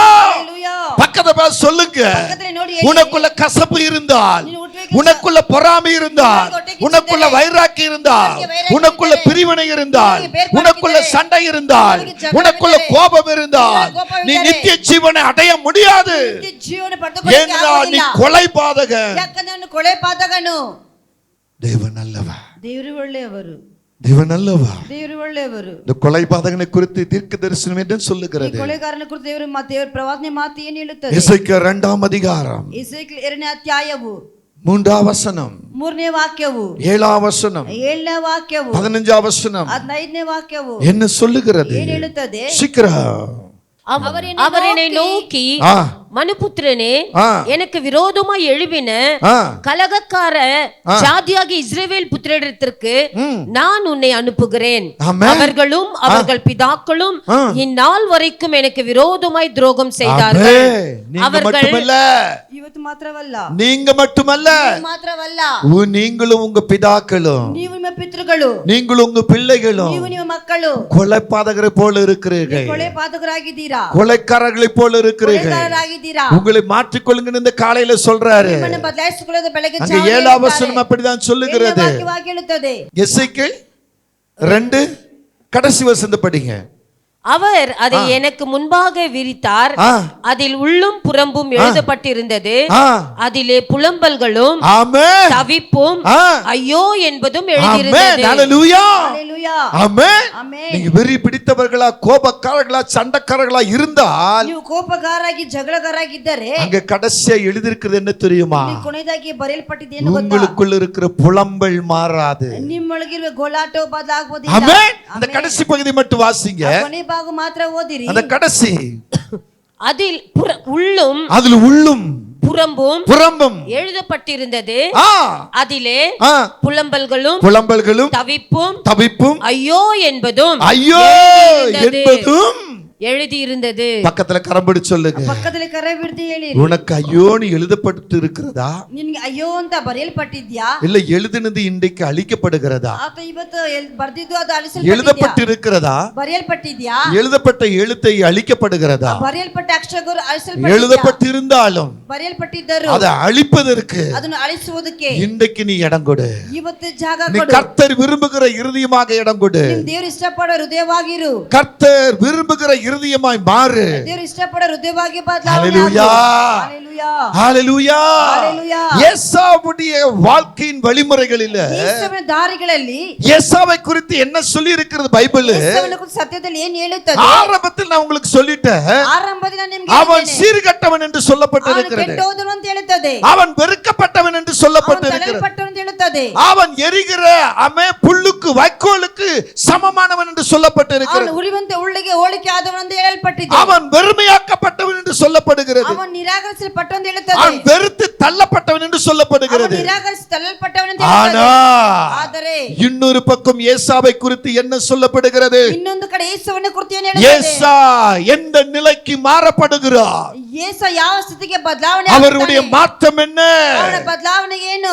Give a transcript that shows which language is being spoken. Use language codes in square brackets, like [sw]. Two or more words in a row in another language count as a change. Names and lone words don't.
[ta] பக்கத்துல பார்த்து சொல்லுங்க, உனக்குள்ள கசப்பு இருந்தால், உனக்குள்ள பொறாமை இருந்தால், உனக்குள்ள வைராக்கியம் இருந்தால், உனக்குள்ள பிரிவினை இருந்தால், உனக்குள்ள சண்டை இருந்தால், உனக்குள்ள கோபம் இருந்தால், நீ நித்திய ஜீவனை அடைய முடியாது. ஏனென்றால் நீ கொலைபாதகன். [kn] ಕೊಲೆಪಾತಕನು. [ta] தேவன் நல்லவர். [kn] ದೇವರು ಒಳ್ಳೆಯವರು. [ta] தேவன் நல்லவர். [kn] ದೇವರು ಒಳ್ಳೆಯವರು. [ta] இந்த கொலைபாதகனை குறித்து தீர்க்க தரிசனம் என்று சொல்லுகிறது. [kn] ಈ ಕೊಲೆಗಾರನ ಕುರಿತು ದೇವರ ಪ್ರವಾದನೆ ಮಾತು ಏನು ಹೇಳುತ್ತದೆ? [ta] எசேக்கியேல் 2ஆம் அதிகாரம், [kn] ಎಸೇಕಿಯೇಲ್ 2ನೇ ಅಧ್ಯಾಯವು [ta] 3ஆம் வசனம், [kn] 3ನೇ ವಾಕ್ಯವು, [ta] 7ஆம் வசனம், [kn] 7ನೇ ವಾಕ್ಯವು, [ta] 15ஆம் வசனம் [kn] 15ನೇ ವಾಕ್ಯವು [ta] என்ன சொல்லுகிறது? [kn] ಏನು ಹೇಳುತ್ತದೆ? [ta] சீக்கிரம். அவர் என்னை நோக்கி, மனுபுத்திரனே, எனக்கு விரோதமாய் எழுப்பின கலகக்கார ஜாதியாகிய இஸ்ரவேல் புத்திரரிடத்திற்கு நான் உன்னை அனுப்புகிறேன். அவர்களும் அவர்கள் பிதாக்களும் இந்நாள் வரைக்கும் எனக்கு விரோதமாய் துரோகம் செய்தார்கள். அவர்கள் [kn] ಇವತ್ತು ಮಾತ್ರವಲ್ಲ, [ta] நீங்க மட்டுமல்ல, [kn] ಮಾತ್ರವಲ್ಲ, [ta] நீங்களும் உங்க பிதாக்களும், [kn] ನೀವು ನಿಮ್ಮ ಪಿತೃಗಳು, [ta] நீங்களும் உங்க பிள்ளைகளும் [kn] ನೀವು ನಿಮ್ಮ ಮಕ್ಕಳು [ta] கொலைபாதகரை போல இருக்கிறீர்கள். [kn] ಕೊಲೆಪಾತಕರಾಗಿದ್ದೀರಾ, [ta] கொலைக்காரர்களை போல இருக்கிறீர்கள். [kn] ಕೊಲೆಗಾರರಾಗಿದ್ದೀರಾ. [ta] உங்களை மாற்றிக்கொள்ளுங்க இந்த காலையில சொல்றாரு. [kn] ನಿಮ್ಮನ್ನು ಬದಲಾಯಿಸಿಕೊಳ್ಳೋದು ಬೆಳಗ್ಗೆ [ta] அங்க 7ஆம் வசனம் அப்படிதான் சொல்லுகிறது. [kn] ವಾಕ್ಯವಾಗಿ ಹೇಳುತ್ತದೆ. [ta] எசேக்கியேல் 2 கடைசி வசனத்தை படிங்க. அவர் அதை எனக்கு முன்பாக விரித்தார். அதில் உள்ளும் புறம்பும் எழுதப்பட்டிருந்தது. அதிலே புலம்பல்களும் தவிப்பும் ஐயோ என்பதும் எழுதியிருந்தது. ஹalleluya. ஆமென். நீங்க வெறி பிடித்தவர்களா, கோபக்காரர்களா, சண்டைக்காரர்களா இருந்தால், [kn] ನೀವು ಕೋಪಗಾರರಾಗಿ ಜಗಳಗಾರರಾಗಿದ್ದರೆ, [ta] அங்க கடைசியா எழுதியிருக்கிறது என்ன தெரியுமா? [kn] ಕೊನೆಯದಾಗಿ ಬರೆಯಲ್ಪಟ್ಟಿದ್ದೇನು ಗೊತ್ತಾ? [ta] உங்களுக்குள்ள இருக்கிற புலம்பல் மாறாது. [kn] ನಿಮ್ಮೊಳಗಿರುವ ಗೋಲಾಟ ಬದಲಾಗುವುದಿಲ್ಲ. [ta] ஆமென். அந்த கடைசி பகுதி மட்டும் வாசிங்க. [kn] ಕೊನೆ ಭಾಗ ಮಾತ್ರ ಓದಿರಿ. [ta] அந்த கடைசி, அதில் உள்ளும் புறம்பும் எழுதப்பட்டிருந்தது. அதிலே புலம்பல்களும் தவிப்பும் ஐயோ என்பதும் எழுதியிருந்தது. பக்கத்துல கரம்படி சொல்லுங்க. பக்கத்துல கரபிடித்து ಹೇಳಿ. உனக்கு ஐயோன்னு எழுதப்பட்டு இருக்கிறதா? [kn] ನಿನಗೆ ಅಯ್ಯೋ ಅಂತ ಬರೆಯಲ್ಪಟ್ಟಿದ್ಯಾ? [ta] இல்ல எழுதினது இன்றைக்கு அழிக்கப்படுகிறதா? [kn] ಅಥವಾ ಇವತ್ತು ಬರೆದಿದ್ದು ಅದು ಅಳಿಸಲ್ಪಟ್ಟಿದ್ಯಾ? [ta] எழுதப்பட்டு இருக்கிறதா? [kn] ಬರೆಯಲ್ಪಟ್ಟಿದ್ಯಾ? [ta] எழுதப்பட்ட எழுத்தை அழிக்கப்படுகிறதா? [kn] ಬರೆಯಲ್ಪಟ್ಟ ಅಕ್ಷರಗಳು ಅಳಿಸಲ್ಪಟ್ಟಿದ್ಯಾ? [ta] எழுதப்பட்டிருந்தாலும் [kn] ಬರೆಯಲ್ಪಟ್ಟಿದ್ದರು [ta] அதை ಅಳಿப்பதற்கு, [kn] ಅದನ್ನು ಅಳಿಸುವುದಕ್ಕೆ [ta] இன்றைக்கு நீ இடம் கொடு. [kn] ಇವತ್ತು ಜಾಗ [ta] நீ [kn] ಕೊಡು. [ta] கர்த்தர் விரும்புகிற இருதயமாக இடம் கொடு. [kn] ನಿಮ್ಮ ದೇವರು ಇಷ್ಟಪಡೋ ಹೃದಯವಾಗಿರು. [ta] கர்த்தர் விரும்புகிற இருதயமாய் மாறு. [kn] ದೇವರು ಇಷ್ಟಪಡೋ ಹೃದಯವಾಗಿ ಬದಲಾವಣೆ. [ta] ஹalleluya. ஹalleluya. ஹalleluya. ஹalleluya. ஏசாவுடைய வாழ்க்கையின் வழிமுறைகளில், [kn] ಯೇಸುವಿನ ದಾರಿಗಳಲ್ಲಿ [ta] ஏசாவை குறித்து என்ன சொல்லி இருக்கிறது பைபிள்? [kn] ಯೇಸುವಿನ ಕುರಿತು ಸತ್ಯದಲ್ಲಿ ಏನು ಹೇಳುತ್ತದೆ? [ta] ஆரம்பத்தில் நான் உங்களுக்கு சொல்லிட்டேன். [kn] ಆರಂಭದಲ್ಲಿ ನಾನು ನಿಮಗೆ [ta] அவன் சீர்கட்டவன் என்று சொல்லப்பட்டிருக்கிறது. [kn] ಕೆಟ್ಟೋದನು ಅಂತ ಹೇಳುತ್ತದೆ. [ta] அவன் வெறுக்கப்பட்டவன் என்று சொல்லப்பட்டிருக்கிறது. [kn] ತಳ್ಳಲ್ಪಟ್ಟವನು ಅಂತ ಹೇಳುತ್ತದೆ. [ta] அவன் எரிகிற புல்லுக்கு வைக்கோலுக்கு சமமானவன் என்று சொல்லப்பட்டிருக்கிறது. [kn] ಅವನು ಉರಿವಂತೆ ಉಳ್ಳಿಗೆ ಹೋಲಿಕೆ ಆದವನು ಅಂತ ಹೇಳಲ್ಪಟ್ಟಿದೆ. [ta] அவன் வெறுமையாக்கப்பட்டவன் என்று சொல்லப்படுகிறது. [kn] ಅವನು ನಿರಾಕರಿಸಲ್ಪಟ್ಟವನು ಅಂತ ಹೇಳುತ್ತದೆ. [ta] அவன் வெறுத்து தள்ளப்பட்டவன் என்று சொல்லப்படுகிறது. [kn] ಅವನು ನಿರಾಕರಿಸಿ ತಳ್ಳಲ್ಪಟ್ಟವನು ಅಂತ ಹೇಳುತ್ತದೆ. ಆದರೆ [ta] இன்னொரு பக்கம் ஏசாவை குறித்து என்ன சொல்லப்படுகிறது? [kn] ಇನ್ನೊಂದು ಕಡೆ ಯೇಸುವಿನ ಕುರಿತು ಏನು ಹೇಳುತ್ತದೆ? [ta] ஏசா எந்த நிலைக்கு மாறப்படுகிறார்? [kn] ಯೇಸು ಯಾವ ಸ್ಥಿತಿಗೆ ಬದಲಾವಣೆ [ta] அவருடைய மாற்றம் என்ன? [kn] ಅವನ ಬದಲಾವಣೆ ಏನು?